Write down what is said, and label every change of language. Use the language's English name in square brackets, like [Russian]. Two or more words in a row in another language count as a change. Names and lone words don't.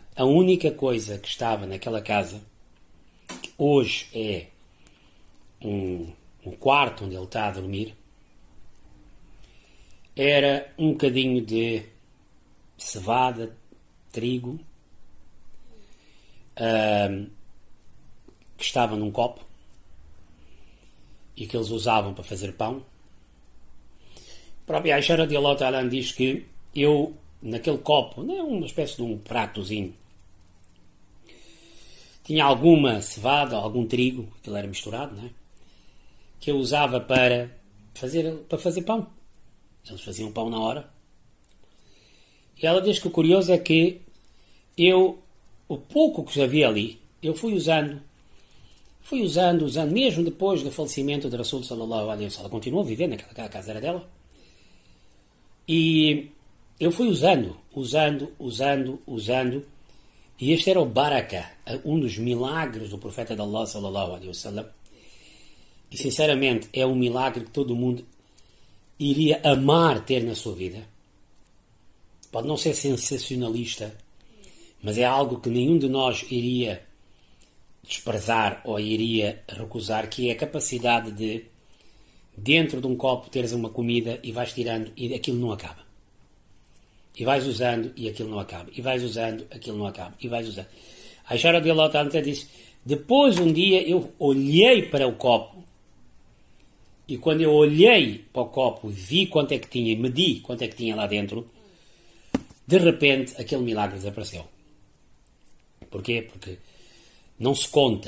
[Portuguese] A única coisa que estava naquela casa, que hoje é um quarto onde ele está a dormir, era um bocadinho de cevada, trigo, que estava num copo e que eles usavam para fazer pão. A própria Aisha [Arabic] رضي الله تعالى [Portuguese] diz que eu, naquele copo, não é uma espécie de um pratozinho, tinha alguma cevada, algum trigo, aquilo era misturado, não é? Que eu usava para fazer pão. Eles faziam pão na hora. E ela diz que o curioso é que o pouco que havia ali, eu fui usando, mesmo depois do falecimento de Rasul [Arabic] صلى الله عليه وسلم. [Portuguese] Ela continuou a viver naquela casa, era dela. E eu fui usando. E este era o baraka, um dos milagres do profeta de Allah [Arabic] صلى الله عليه وسلم. [Portuguese] E sinceramente é um milagre que todo mundo iria amar ter na sua vida. Pode não ser sensacionalista, mas é algo que nenhum de nós iria desprezar ou iria recusar, que é a capacidade de, dentro de um copo, teres uma comida e vais tirando e aquilo não acaba. E vais usando e aquilo não acaba. E vais usando, aquilo não acaba. E vais usando. A Aisha [Arabic] رضي الله تعالى [Portuguese] disse, depois um dia eu olhei para o copo e quando eu olhei para o copo, vi quanto é que tinha e medi quanto é que tinha lá dentro, de repente aquele milagre desapareceu. Porquê? Porque não se conta.